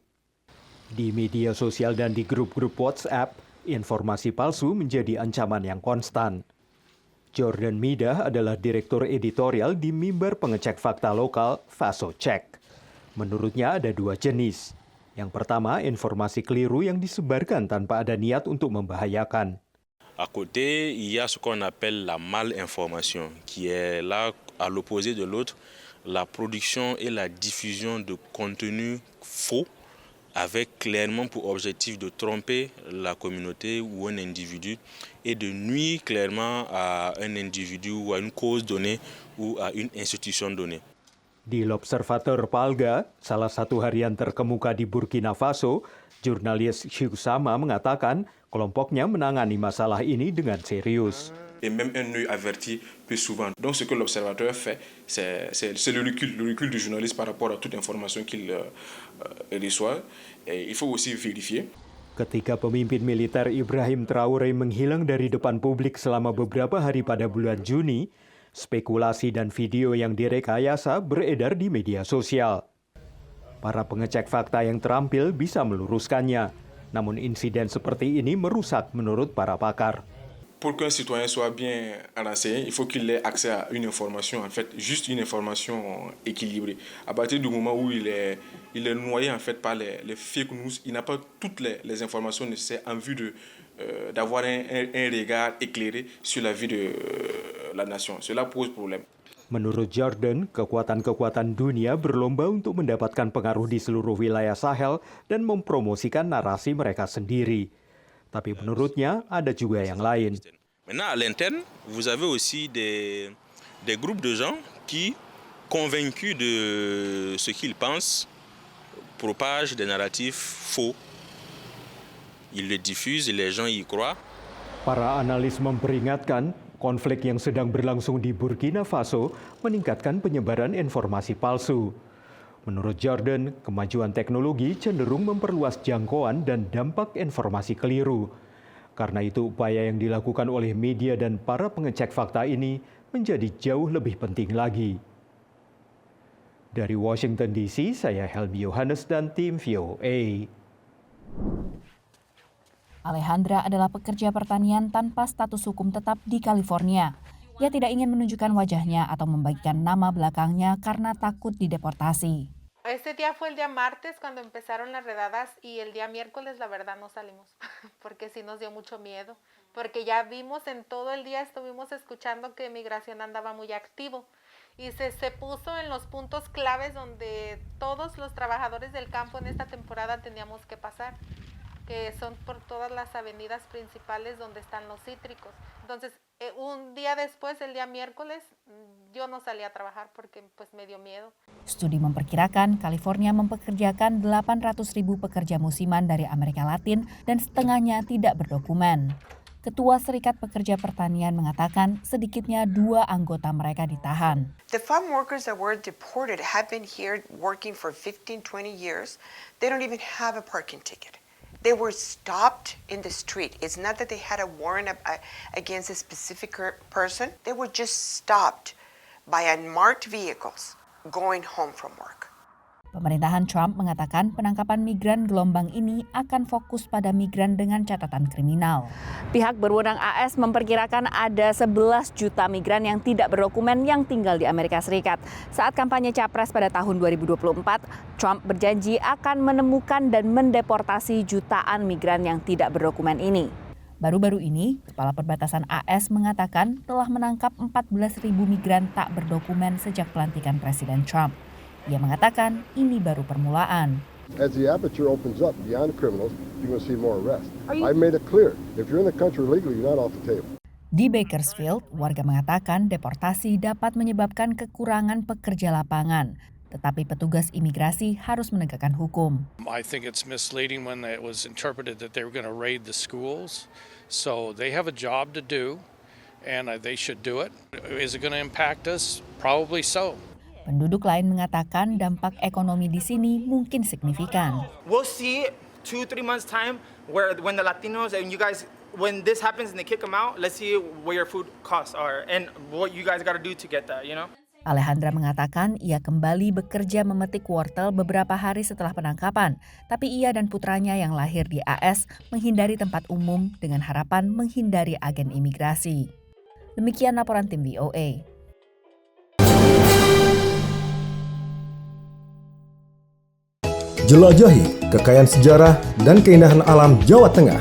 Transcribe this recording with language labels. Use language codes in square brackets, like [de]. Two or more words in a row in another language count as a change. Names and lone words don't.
[id] Di media sosial dan di grup-grup WhatsApp, informasi palsu menjadi ancaman yang konstan. Jordan Midah adalah direktur editorial di mimbar pengecek fakta lokal Faso Check. Menurutnya ada dua jenis. Yang pertama, informasi keliru yang disebarkan tanpa ada niat untuk membahayakan. [fr] À côté, il y a ce qu'on appelle la malinformation, qui est là à l'opposé de l'autre, la production et la diffusion de contenu faux, avec clairement pour objectif de tromper la communauté ou un individu et de nuire clairement à un individu ou à une cause donnée ou à une institution donnée. [id] Di L'Observateur Palga, salah satu harian terkemuka di Burkina Faso, jurnalis Shikusama mengatakan kelompoknya menangani masalah ini dengan serius. [fr] Et même un œil averti plus souvent. Donc ce que l'observateur fait, c'est le recul du journaliste par rapport à toute information qu'il reçoit. Et il faut aussi vérifier. [id] Ketika pemimpin militer Ibrahim Traoré menghilang dari depan publik selama beberapa hari pada bulan Juni, spekulasi dan video yang direkayasa beredar di media sosial. Para pengecek fakta yang terampil bisa meluruskannya, namun insiden seperti ini merusak menurut para pakar. [fr] Pour qu'un citoyen soit bien renseigné, il faut qu'il ait accès à une information, en fait, juste une information équilibrée. À partir du moment où il est noyé en fait par les [en] fake news, [fr] il n'a pas toutes les informations nécessaires en vue d'avoir un regard éclairé sur la vie de la nation. Cela pose problème. [id] Menurut Jordan, kekuatan-kekuatan dunia berlomba untuk mendapatkan pengaruh di seluruh wilayah Sahel dan mempromosikan narasi mereka sendiri. Tapi menurutnya ada juga yang lain. [fr] Maintenant, à l'interne, vous avez aussi des groupes de gens qui, convaincus de ce qu'ils pensent, propagent des narratifs faux. Ils le diffusent et les gens y croient. [id] Para analis memperingatkan, konflik yang sedang berlangsung di Burkina Faso meningkatkan penyebaran informasi palsu. Menurut Jordan, kemajuan teknologi cenderung memperluas jangkauan dan dampak informasi keliru. Karena itu, upaya yang dilakukan oleh media dan para pengecek fakta ini menjadi jauh lebih penting lagi. Dari Washington DC, saya Helmi Yohanes dan tim VOA. Alejandra adalah pekerja pertanian tanpa status hukum tetap di California. Ia tidak ingin menunjukkan wajahnya atau membagikan nama belakangnya karena takut dideportasi. [es] Este día fue el día martes cuando empezaron las redadas y el día miércoles la verdad no salimos porque sí nos dio mucho miedo porque ya vimos en todo el día estuvimos escuchando que migración andaba muy activo y se puso en los puntos claves donde todos los trabajadores del campo en esta temporada teníamos que pasar, que son por todas las avenidas principales donde están los cítricos. Entonces, un día después, el día miércoles, yo no salí a trabajar porque pues me dio miedo. [id] Studi memperkirakan California mempekerjakan 800.000 pekerja musiman dari Amerika Latin dan setengahnya tidak berdokumen. Ketua Serikat Pekerja Pertanian mengatakan sedikitnya 2 anggota mereka ditahan. [en] The farm workers that were deported have been here working for 15, 20 years. They don't even have a parking ticket. They were stopped in the street. It's not that they had a warrant against a specific person. They were just stopped by unmarked vehicles going home from work. [id] Pemerintahan Trump mengatakan penangkapan migran gelombang ini akan fokus pada migran dengan catatan kriminal. Pihak berwenang AS memperkirakan ada 11 juta migran yang tidak berdokumen yang tinggal di Amerika Serikat. Saat kampanye Capres pada tahun 2024, Trump berjanji akan menemukan dan mendeportasi jutaan migran yang tidak berdokumen ini. Baru-baru ini, Kepala Perbatasan AS mengatakan telah menangkap 14.000 migran tak berdokumen sejak pelantikan Presiden Trump. Ia mengatakan ini baru permulaan. [en] As the aperture opens up beyond criminals, you're going to see more arrests. I made it clear, if you're in the country illegally, you're not off the table. [id] Di Bakersfield, warga mengatakan deportasi dapat menyebabkan kekurangan pekerja lapangan. Tetapi petugas imigrasi harus menegakkan hukum. [en] I think it's misleading when it was interpreted that they were going to raid the schools. So they have a job to do, and they should do it. Is it going to impact us? Probably so. [id] Penduduk lain mengatakan dampak ekonomi di sini mungkin signifikan. [en] We'll see 2-3 months time when the Latinos and you guys, when this happens and they kick them out, let's see where your food costs are and what you guys got to do to get that, you know. [id] Alejandra mengatakan ia kembali bekerja memetik wortel beberapa hari setelah penangkapan, tapi ia dan putranya yang lahir di AS menghindari tempat umum dengan harapan menghindari agen imigrasi. Demikian laporan tim VOA. Jelajahi kekayaan sejarah dan keindahan alam Jawa Tengah.